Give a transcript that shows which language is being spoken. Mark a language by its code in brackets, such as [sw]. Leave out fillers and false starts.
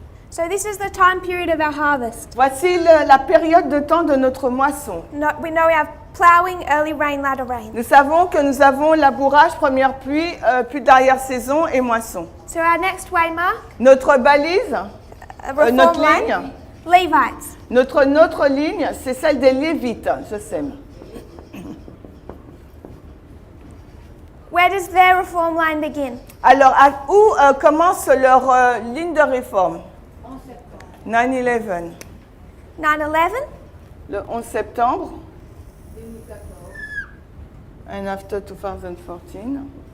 [en] So this is the time period of our harvest. [fr] Voici la période de temps de notre moisson. [en] We know we have plowing, early rain, latter rain. [fr] Nous savons que nous avons labourage, première pluie, pluie d'arrière-saison et moisson. [en] So our next waymark, [fr] Notre balise, [en] reform [fr] notre [en] line, [fr] ligne, [en] Levites. [fr] notre ligne, c'est celle des Lévites, je sème. [en] Where does their reform line begin? [fr] Alors, où commence leur ligne de réforme? 9/11. 9/11. Le 11 septembre. [en] And after 2014.